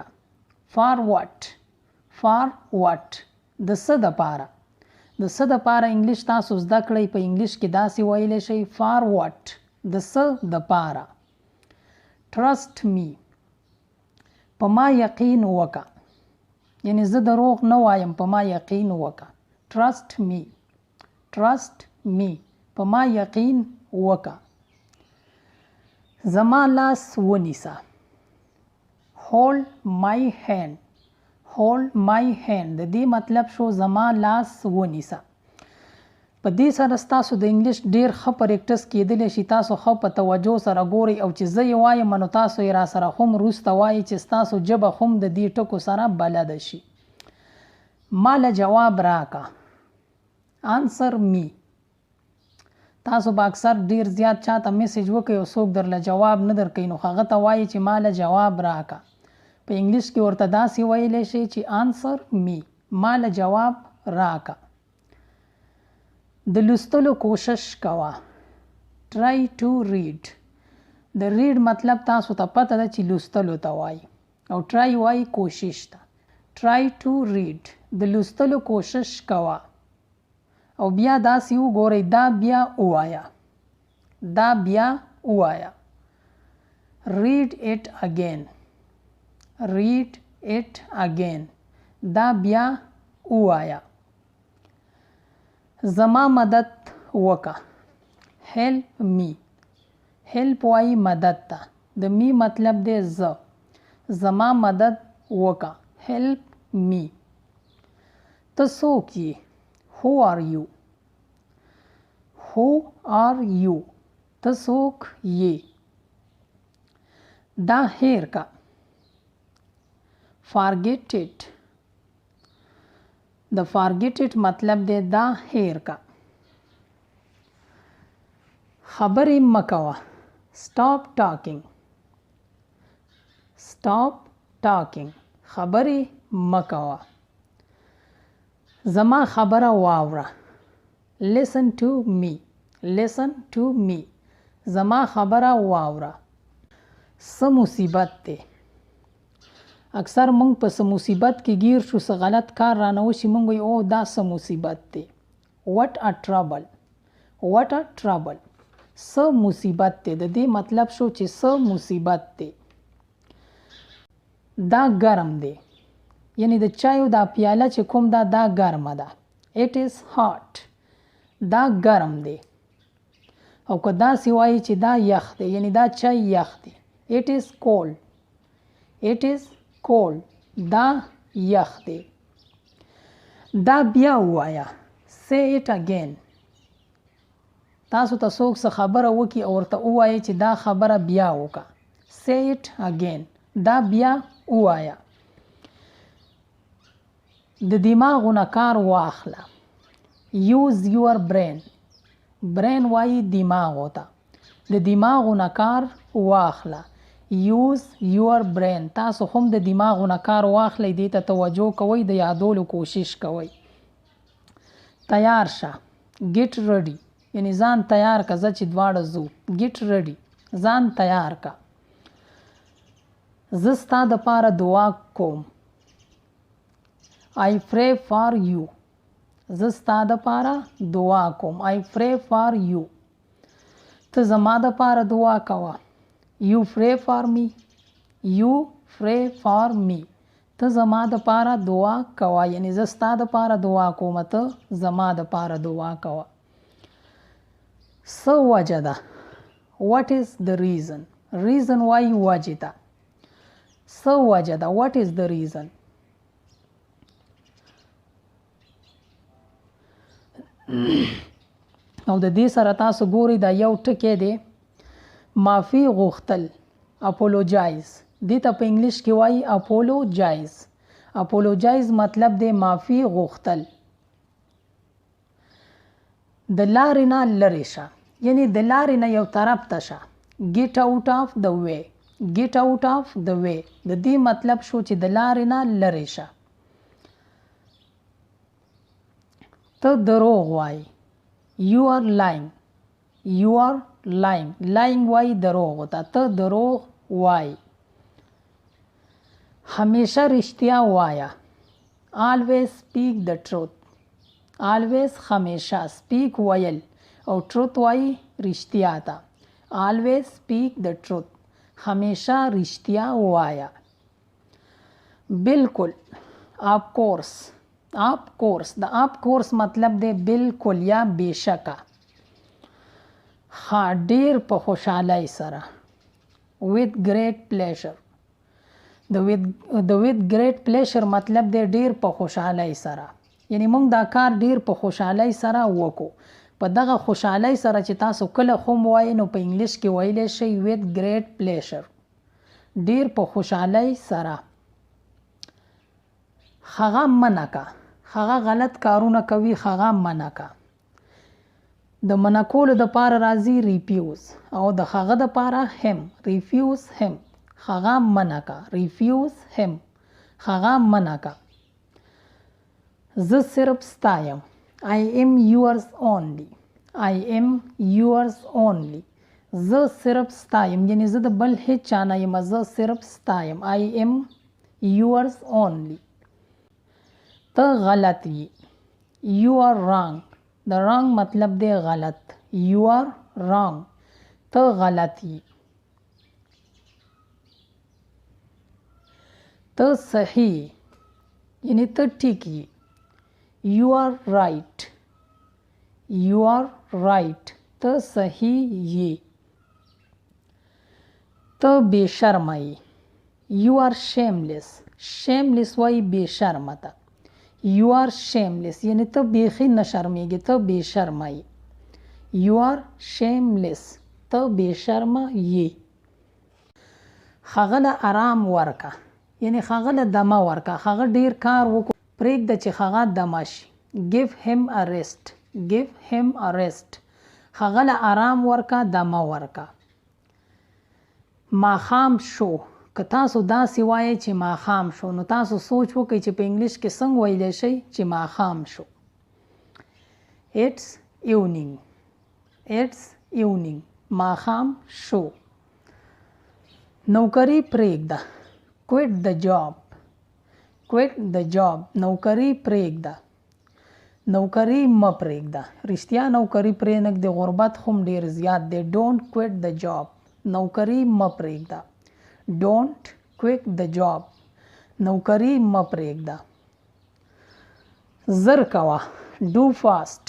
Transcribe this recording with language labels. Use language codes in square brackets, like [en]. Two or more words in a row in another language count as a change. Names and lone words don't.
[en] for what. for what [ps] د څه دپاره. د څه دپاره انګلیش تاسو زده کړئ په انګلیش کې داسې ویلی شئ [en] for what, [ps] د څه دپاره. [en] trust me, [ps] په ما یقین وکړه. یعنی زه دروغ نه وایم، په ما یقین وکړه. [en] trust me [ps] په ما یقین وکړه. زما لاس ونیسه. [en] hold my hand [ps] د دې مطلب شو زما لاس ونیسه. په دې سره ستاسو د انګلیش ډیر ښه پریکټس کېدلی شي. تاسو ښه په توجه سره ګورئ او چې زه یې وایم نو تاسو یې را سره هم وروسته وایئ چې ستاسو ژبه هم د دې ټکو سره بلده شي. ما له جواب راکه. [en] answer me. [ps] تاسو به اکثر ډیر زیات چاته میسیج وکړئ او څوک درله جواب نه درکوي نو هغه ته وایي چې ما له جواب راکه. په انګلیش کې ورته داسې ویلی شي چې [en] answer me [ps] ما له جواب راکه. د لوستلو کوشش کوه. [en] try to read. [ps] د read مطلب تاسو ته پته ده چې لوستلو ته وایي او try وایي کوشش ته. [en] try to read [ps] د لوستلو کوشش کوه. او بیا داسې وګورئ دا بیا ووایه. [en] read it again [ps] دا بیا ووایه. زما مدد وکړه. help وایي مدد ته. د می مطلب دی زه. زما مدد وکړه. [en] help me. [ps] ته څوک یې؟ [en] who are you [ps] ته څوک یې؟ دا هیر کا. [en] forget it [ps] د [en] forget it [ps] مطلب دی دا هیر کا. خبرې مه کوه. [en] stop talking [ps] خبرې مه کوه. زما خبره واوره. [en] listen to me [ps] زما خبره واوره. څه مصیبت دی؟ اکثر مونږ په څه مصیبت کې گیر شو، څه غلط کار رانه وشي، مونږ وایو او دا څه مصیبت دی. [en] what a trouble [ps] څه مصیبت دی. د دې مطلب شو چې څه مصیبت دی. دا ګرم دی یعنی د چایو دا پیاله چې کوم دا ګرمه ده. [en] it is hot [ps] دا ګرم دی. او که داسې وایي چې دا یخ دی یعنی دا چای یخ دی. [en] it is cold [ps] دا یخ دی. دا بیا ووایه. [en] say it again [ps] تاسو ته څوک څه خبره وکړي او ورته ووایي چې دا خبره بیا وکړه. [en] say it again [ps] دا بیا ووایه. د دماغونه کار واخله. [en] use your brain [ps] وایي دماغو ته. د دماغونه کار واخله. [en] use your brain [ps] تاسو هم د دماغونه کار واخلئ. دې ته توجه کوئ، د یادولو کوشش کوئ. تیار شه. [en] get ready [ps] یعنی ځان تیار که زه چې دواړه ځو. [en] get ready [ps] ځان تیار که. زه ستا دپاره دعا کوم. [en] I pray for you [ps] زه ستا دپاره دعا کوم. [en] I pray for you [ps] ته زما دپاره دعا کوه. [en] you pray for me [ps] ته زما دپاره دعا کوه یعنی زه ستا دپاره دعا کوم ته زما دپاره دعا کوه. څه وجه ده؟ [en] what is the reason [ps] وایي وجې ته. څه وجه ده؟ [en] what is the reason. [ps] او د دې سره تاسو ګورئ دا یو ټکی دی معافي غوښتل. apologize دې ته په انګلیش کې وایي apologize مطلب دی معافي غوښتل. د لارې نه لرې شه یعنی د لارې نه یو طرف ته شه. [en] get out of the way [ps] د دې مطلب شو چې د لارې نه لرې شه. ته دروغ وایي. [en] you are lying [ps] وایي دروغ ته. ته دروغ وایي. همیشه رښتیا وایه. [en] always speak the truth [ps] همیشه speak ویل او truth وایي رښتیا ته. [en] always speak the truth [ps] همیشه رښتیا وایه. بالکل [en] of course. of course [ps] د [en] of course [ps] مطلب دی بالکل یا بېشکه. ها ډیر په خوشحالۍ سره. [en] with great pleasure. [ps] د [en] with great pleasure [ps] مطلب دی ډیر په خوشحالۍ سره. یعنی موږ دا کار ډیر په خوشحالۍ سره وکړو. په دغه خوشحالۍ سره چې تاسو کله هم وایي نو په انګلیش کې ویلی شئ [en] with great pleasure. [ps] ډیر په خوشحالۍ سره. هغه منع که. هغه غلط کارونه کوي، هغه منع که. د منع کولو دپاره راځي refuse او د هغه دپاره him. [en] refuse him. [ps] هغه منع که. [en] refuse him. [ps] هغه منع که. زه صرف ستایم. [en] I am yours only. I am yours only. [ps] زه صرف ستایم یعنی زه د بل هیڅ چا نه یم، زه صرف ستایم. [en] I am yours only. [ps] ته غلط یې. [en] You are wrong. [ps] د wrong مطلب دی غلط. [en] You are wrong. [ps] ته غلط یې. ته صحیح یعنی ته ټیک یې. [en] You are right. You are right. [ps] ته صحیح یې. ته بې شرمه یې. [en] You are shameless. [ps] shameless وایي بې شرمه ته. [en] You are shameless [ps] یعنی ته بیخي نه شرمیږي، ته بې شرمه یې. [en] You are shameless. [ps] ته بې شرمه یې. هغه له آرام ورکه یعنی هغه له دمه ورکه. هغه ډیر کار وکړو، پرېږده چې هغه دمه شي. [en] Give him a rest. Give him a rest. [ps] هغه له آرام ورکه، دمه ورکه. ماښام شو. که تاسو داسې وایئ چې ماښام شو نو تاسو سوچ وکړئ چې په انګلیش کې څنګه ویلی شئ چې ماښام شو. [en] It's evening. It's evening. [ps] ماښام شو. نوکري پرېږده. [en] Quit the job. Quit the job. [ps] نوکري پرېږده. نوکري مه پرېږده. رښتیا نوکري پرېنږدې، غربت هم ډېر زیات دی. [en] Don't quit the job. [ps] نوکري مه پرېږده. [en] Don't quit the job. [ps] نوکري مه پرېږده. زر کوه. [en] Do fast.